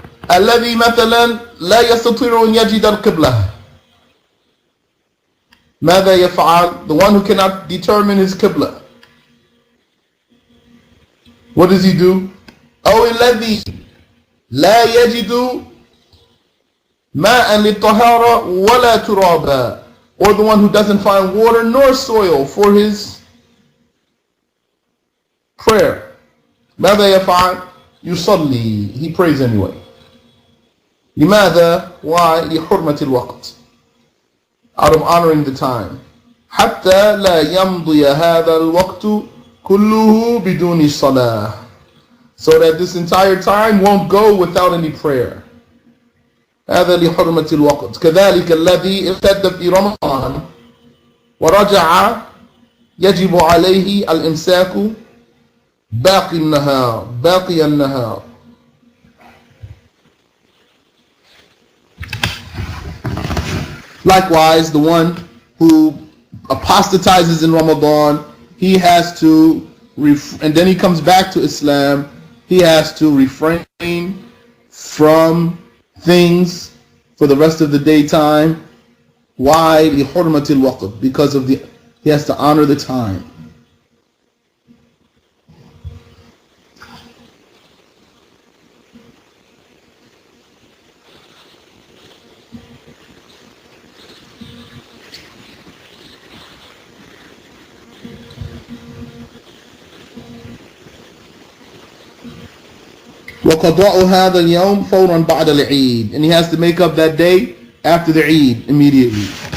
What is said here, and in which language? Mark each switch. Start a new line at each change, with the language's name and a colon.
Arabic: الذي مثلا لا يستطيع أن يجد القبلة. ماذا يفعل?
English: The one who cannot determine his qibla. What does he do?
Arabic: أو الذي لا يجد ماء للطهارة ولا ترابا.
English: Or the one who doesn't find water nor soil for his prayer.
Arabic: ماذا يفعل? يصلي.
English: He prays anyway.
Arabic: لماذا؟
English: Why?
Arabic: لحرمة الوقت.
English: Out of honoring the time.
Arabic: حتى لا يمضي هذا الوقت كله بدون الصلاة.
English: So that this entire time won't go without any prayer.
Arabic: هذا لحرمة الوقت. كذلك الذي ارتد في رمضان ورجع يجب عليه الإمساك باقي النهار.
English: Likewise, the one who apostatizes in Ramadan, he has to, and then he comes back to Islam, he has to refrain from things for the rest of the daytime. Why?
Arabic: لِحُرْمَةِ الْوَقْتِ.
English: Because he has to honor the time.
Arabic: وقضاء هذا اليوم فورا بعد العيد.
English: And he has to make up that day after the Eid immediately.